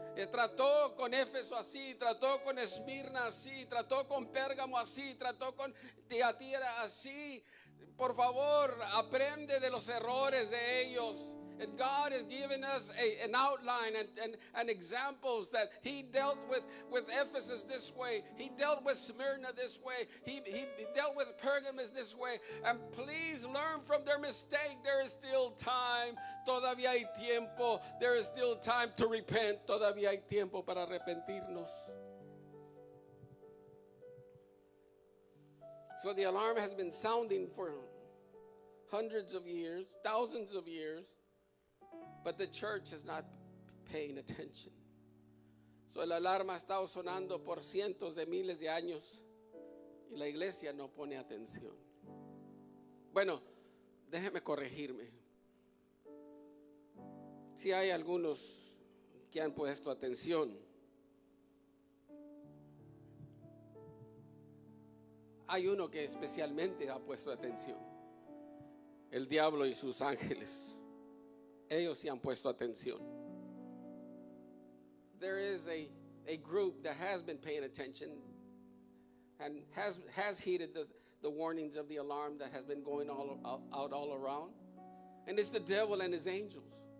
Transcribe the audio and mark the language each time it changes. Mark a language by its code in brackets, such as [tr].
[es] Trató con Éfeso así, trató con Esmirna así, trató con Pérgamo así, trató con Tiatira así. Por favor, aprende de los errores de ellos. [en] And God has given us an outline and examples that He dealt with Ephesus this way. He dealt with Smyrna this way. He dealt with Pergamos this way. And please learn from their mistake. There is still time. [es] Todavía hay tiempo. [en] There is still time to repent. [es] Todavía hay tiempo para arrepentirnos. [en] So the alarm has been sounding for hundreds of years, thousands of years. But the church is not paying attention. [es] So, la alarma ha estado sonando por cientos de miles de años y la iglesia no pone atención. Bueno, déjeme corregirme. Si hay algunos que han puesto atención. Hay uno que especialmente ha puesto atención. El diablo y sus ángeles. Ellos sí han puesto atención. [en] There is a group that has been paying attention and has heeded the warnings of the alarm that has been going out all around. And it's the devil and his angels.